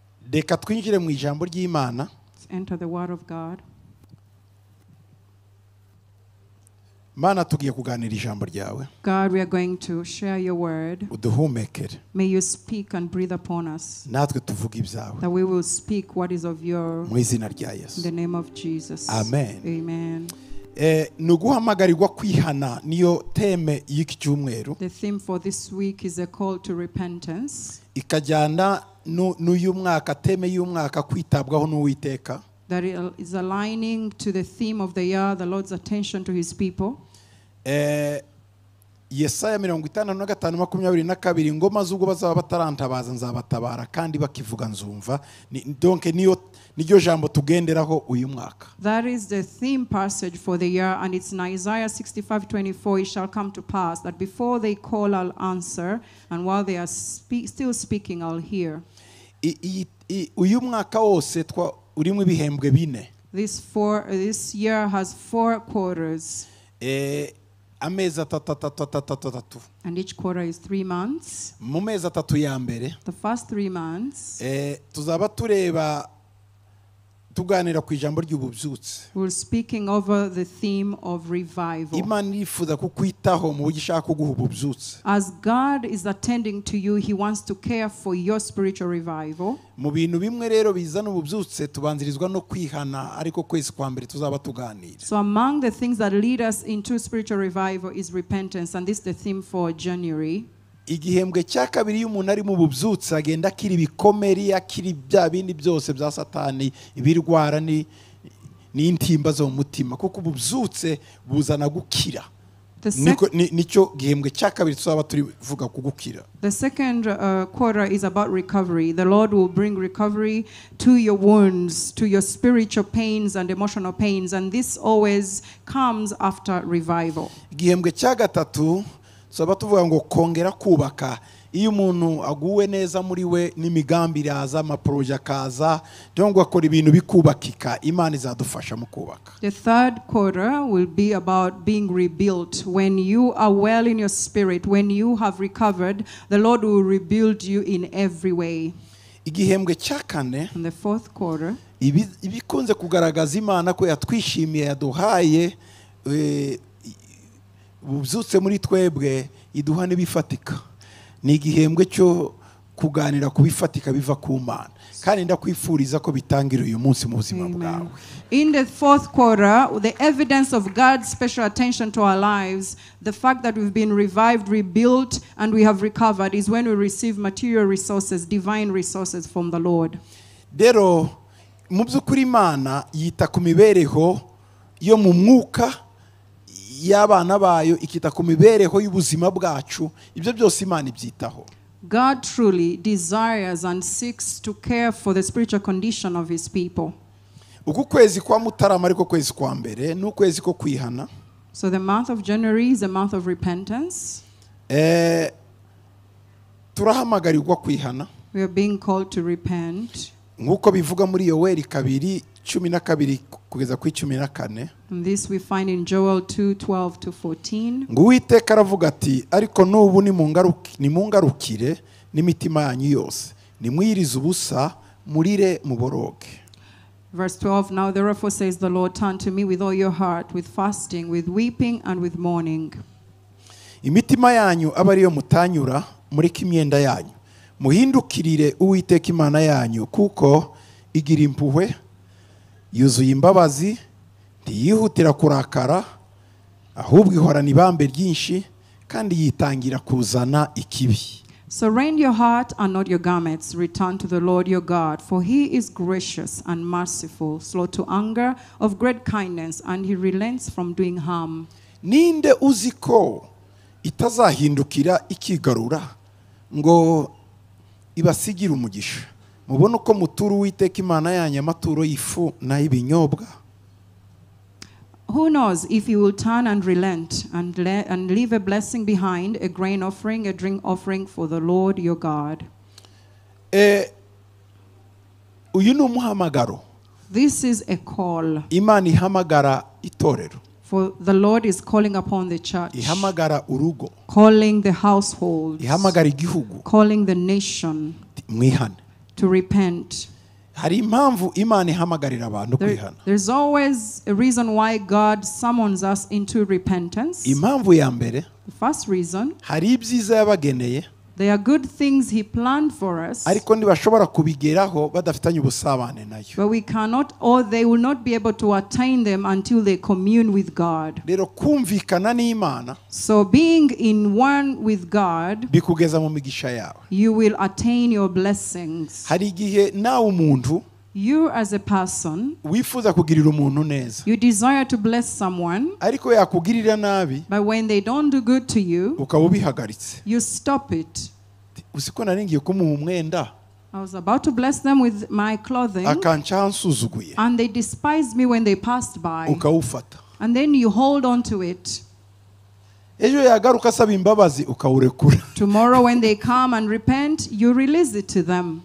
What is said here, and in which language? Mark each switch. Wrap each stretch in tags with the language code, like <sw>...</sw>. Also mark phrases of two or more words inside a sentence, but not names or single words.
<rw>reka twinjire mu ijambo ry'Imana.</rw> <en>Enter the word of God.</en> <rw>Mana tugiye kuganira ijambo ryawe.</rw> <en>God, we are going to share your word.</en> <rw>Uduhumekere.</rw> <en>May you speak and breathe upon us.</en> <rw>Natwe tuvuga ibyawe.</rw> <en>That we will speak what is of your.</en> <rw>Mu izina rya Yesu.</rw> <en>In the name of Jesus.</en> <rw>Amen.</rw> <en>Amen.</en> <rw>Nuguhamagarirwa kwihana niyo teme y'iki cyumweru.</rw> <en>The theme for this week is a call to repentance.</en> <rw>Ikajyana n'uyu mwaka, teme y'umwaka kwitabwaho n'Uwiteka.</rw> <en>That is aligning to the theme of the year, the Lord's attention to his people.</en> <rw>Yesaya 55:22 ngo maze ubwo bazaba batarantabaza nzabatabara kandi bakivuga nzumva. Donc niyo jambo tugenderaho uyu mwaka.</rw> <en>That is the theme passage for the year, and it's in Isaiah 65:24. It shall come to pass that before they call, I'll answer, and while they are still speaking, I'll hear.</en> <rw>Uyu mwaka wose urimo ibihembwe bine.</rw> <en>This year has 4 quarters.</en> <rw>Amezi atatu.</rw> <en>And each quarter is 3 months.</en> <rw>Mu mezi atatu ya mbere.</rw> <en>The first 3 months.</en> <rw>Tuzaba tureba tuganira ku ijambo ry'ububyutse.</rw> <en>We're speaking over the theme of revival.</en> <rw>Imana ifuza kukwitaho mu bugishaka kuguha ububyutse.</rw> <en>As God is attending to you, he wants to care for your spiritual revival.</en> <rw>Mu bintu bimwe rero bizana ububyutse tubanzirizwa no kwihana, ariko kwezi kwa mbere tuzaba tuganira.</rw> <en>So among the things that lead us into spiritual revival is repentance, and this is the theme for January.</en> <rw>Igihembwe cya kabiri y'umuntu ari mu bubyutse agenda akiri bikomeri, akiri bya bindi byose bya Satani, ibirwara n'intimba zo mu mutima, kuko ububyutse buzana gukira. Nico gihembwe cya kabiri tuzaba turivuga ku gukira.</rw> <en>The second quarter is about recovery. The Lord will bring recovery to your wounds, to your spiritual pains and emotional pains, and this always comes after revival.</en> <rw>Igihembwe cya gatatu saba tuvuga ngo kongera kubaka. Iyo umuntu aguwe neza muri we n'imigambi iraza, amaproje akaza, cyangwa akora ibintu bikubakika, Imana izadufasha mu kubaka.</rw> <en>The third quarter will be about being rebuilt. When you are well in your spirit, when you have recovered, the Lord will rebuild you in every way.</en> <rw>Igihembwe cya kane,</rw> <en>in the fourth quarter,</en> <rw>ibikunze kugaragaza Imana ko yatwishimiye, yaduhaye ububyutse muri twebwe, iduha n'ibifatika. Ni igihembwe cyo kuganira kubifatika biva ku Mana, kandi ndakwifuriza ko bitangira uyu munsi mu buzima bwawe.</rw> <en>In the fourth quarter, the evidence of God's special attention to our lives, the fact that we've been revived, rebuilt, and we have recovered, is when we receive material resources, divine resources from the Lord.</en> <rw>Dero mu by'ukuri Imana yita ku mibereho yo mu mwuka y'abana bayo, ikita ku mibereho y'ubuzima bwacu, ibyo byose Imana ibyitaho.</rw> <en>God truly desires and seeks to care for the spiritual condition of his people.</en> <rw>Uku kwezi kwa Mutarama ariko kwezi kwa mbere n'ukwezi ko kwihana.</rw> <en>So the month of January is a month of repentance.</en> <rw>Turahamagarirwa kwihana.</rw> <en>We are being called to repent.</en> <rw>Nkuko bivuga muri Yoweri 2:12 kugeza ku 14.</rw> <en>And this we find in Joel 2:12-14.</en> <rw>Ngo Uwiteka aravuga ati, ariko n'ubu nimungarukire n'imitima yanyu yose, nimwirize ubusa, murire muboroge.</rw> <en>Verse 12, now therefore says the Lord, turn to me with all your heart, with fasting, with weeping, and with mourning.</en> <rw>Imitima yanyu aba ariyo mutanyura, mureke imyenda yanyu, muhindukirire Uwiteka Imana yanyu, kuko igira impuhwe, yuzuye imbabazi, ntiyihutira kurakara, ahubwo ihorana ibambe ryinshi, kandi yitangira kuzana ikibi.</rw> <en>So rend your heart and not your garments. Return to the Lord your God, for he is gracious and merciful, slow to anger, of great kindness, and he relents from doing harm.</en> <rw>Ninde uziko itazahindukira ikigarura ngo ibasigira umugisha. Mubona uko muturu Uwiteka Imana yanyu amaturo y'ifu n'ay'ibinyobwa.</rw> <en>Who knows if you will turn and relent and leave a blessing behind, a grain offering, a drink offering for the Lord your God.</en> <rw>Uyu ni umuhamagaro.</rw> <en>This is a call.</en> <rw>Imana ihamagara itorero.</rw> <en>For the Lord is calling upon the church.</en> <rw>Ihamagara urugo.</rw> <en>Calling the household.</en> <rw>Ihamagara igihugu.</rw> <en>Calling the nation.</en> <rw>Mwihane.</rw> <en>To repent.</en> <rw>hari impamvu Imana ihamagarira abantu kwihana.</rw> <en>There's always a reason why God summons us into repentance.</en> <rw>Impamvu ya mbere,</rw> <en>The first reason,</en> <rw>hari ibyiza yabageneye</rw> <en>there are good things He planned for us,</en> <rw>ariko ntibashobora kubigeraho badafitanye ubusabane nayo.</rw> <en>but we cannot, or they will not be able to attain them until they commune with God.</en> <rw>Rero kumvikana n'Imana</rw> <en>So being in one with God,</en> <rw>bikugeza mu migisha yawe.</rw> <en>you will attain your blessings.</en> <rw>Hari igihe nawe umuntu</rw> <en>You as a person,</en> <rw>wifuza kugirira umuntu neza,</rw> <en>you desire to bless someone,</en> <rw>ariko yakugirira nabi</rw> <en>but when they don't do good to you,</en> <rw>ukaba ubihagaritse.</rw> <en>you stop it.</en> <rw>Uziko nari ngiye kumuha umwenda</rw> <en>I was about to bless them with my clothing,</en> <rw>akanca ansuzuguye</rw> <en>and they despised me when they passed by.</en> <rw>ukawufata.</rw> <en>And then you hold on to it.</en> <rw>Ejo yagaruka asaba imbabazi ukawurekura.</rw> <en>Tomorrow when they come and repent, you release it to them.</en>